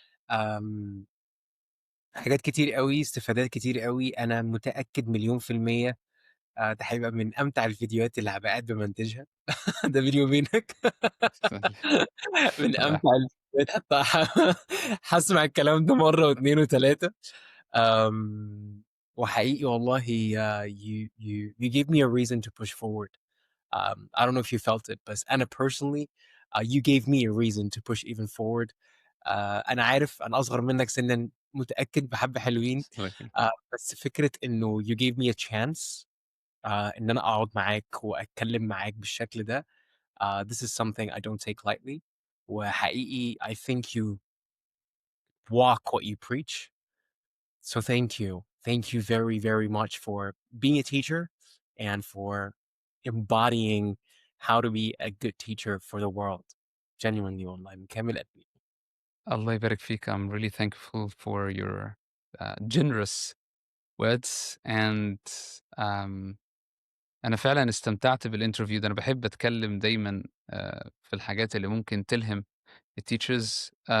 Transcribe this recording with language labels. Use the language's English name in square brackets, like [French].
[Arabic] آمم حاجات كتير أوي، استفادات كتير أوي، أنا متأكد مليون في المِيّة ده هيبقى من أمتع الفيديوهات اللي هابقى قاعد بامنتجها ده بيني وبينك من آه، أمتع الفيديوهات حتى هاسمع الكلام ده مرّة و2 و3 وحقيقي والله [English] you gave me a reason to push forward. I don't know if you felt it [Arabic] بس أنا [English] personally you gave me a reason to push even forward. [Arabic] أنا عارف أنا أصغر منك سِنًا متأكد بحبّة حلوين، الله يكرمك. بس فكرة إنه [English] you gave me a chance [Arabic] إن أنا أقعد معاك وأتكلّم معاك بالشكل ده [English] this is something I don't take lightly [Arabic] وحقيقي [English] I think you walk what you preach. So thank you. Thank you very, very much for being a teacher and for embodying how to be a good teacher for the world. [Arabic] Genuinely والله من كامل قلبي. الله يبارك فيك. [English] I'm really thankful for your generous words and um [Arabic] أنا فعلًا استمتعت بالinterview ده، أنا باحب أتكلم دايمًا في الحاجات اللي ممكن تلهم الteachers.